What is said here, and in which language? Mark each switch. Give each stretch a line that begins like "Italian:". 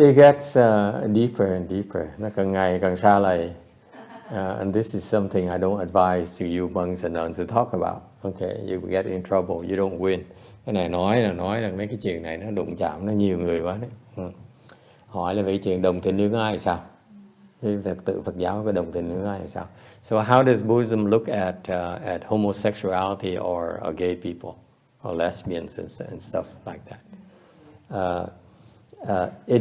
English: It gets deeper and deeper.
Vietnamese: Nó càng ngày càng xa lầy.
English: And this is something I don't advise to you monks and nuns to talk about. Okay, you get in trouble, you don't win.
Vietnamese: Cái này nói là mấy cái chuyện này nó đụng chạm nó nhiều người quá đấy. Hỏi là về chuyện đồng tình luyến ái sao? Cái Phật giáo có đồng tình luyến ái sao?
English: So how does Buddhism look at homosexuality or gay people or lesbians and stuff like that?